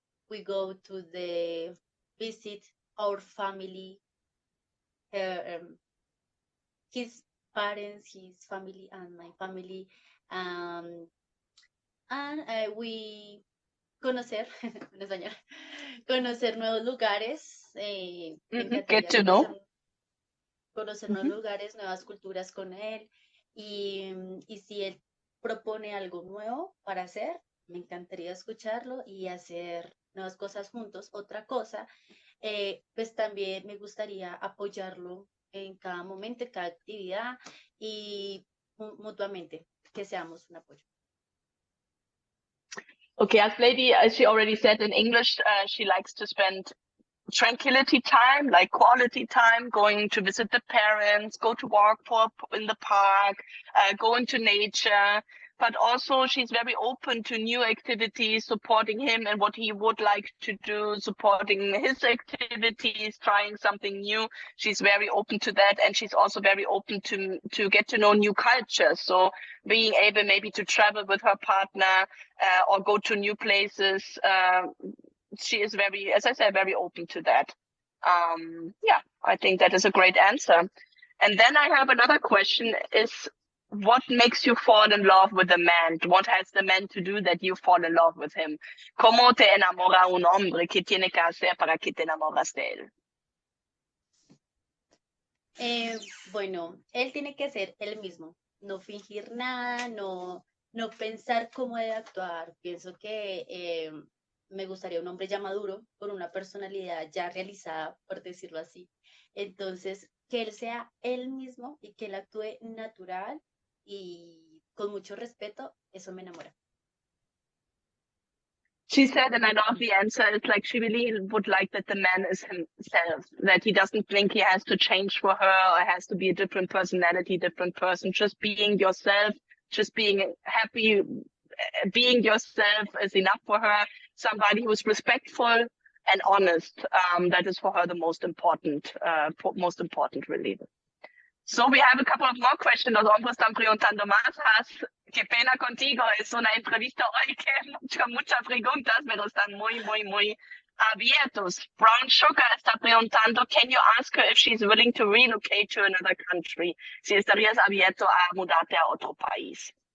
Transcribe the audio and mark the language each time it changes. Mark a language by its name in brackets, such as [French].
[English] We go to the visit our family, his parents, his family, and my family. Um, and we [Spanish] conocer, en español, conocer nuevos lugares. Me [English] Get [Spanish] encantaría [English] to know. [Spanish] conocer nuevos lugares, nuevas culturas con él. Y si él propone algo nuevo para hacer, me encantaría escucharlo y hacer nuevas cosas juntos. Otra cosa, pues también me gustaría apoyarlo en cada momento, en cada actividad y mutuamente, que seamos un apoyo. [English] Okay, as lady, as she already said in English, she likes to spend tranquility time, like quality time, going to visit the parents, go to walk in the park, go into nature. But also she's very open to new activities, supporting him and what he would like to do, supporting his activities, trying something new. She's very open to that, and she's also very open to get to know new cultures. So being able maybe to travel with her partner or go to new places. She is very, as I said, very open to that. Yeah, I think that is a great answer. And then I have another question is, what makes you fall in love with a man? What has the man to do that you fall in love with him? [Spanish] ¿Cómo te enamora un hombre? ¿Qué tiene que hacer para que te enamoras de él? Bueno, él tiene que ser él mismo, no fingir nada, no pensar cómo debe actuar. Pienso que me gustaría un hombre ya maduro, con una personalidad ya realizada, por decirlo así. Entonces, que él sea él mismo y que él actúe natural y con mucho respeto, eso me enamora. [English] She said, and I love the answer, it's like she really would like that the man is himself, that he doesn't think he has to change for her or has to be a different personality, different person. Just being yourself, just being happy, being yourself is enough for her. Somebody who is respectful and honest. That is for her the most important, really. So we have a couple of more questions. [Spanish] Los hombres están preguntando más. Qué pena contigo. Es una entrevista hoy que muchas preguntas, pero están muy abiertos. [English] Brown Sugar [Spanish] está preguntando, [English] can you ask her if she's willing to relocate to another country? [Spanish] Si estarías abierto a mudarte a otro país.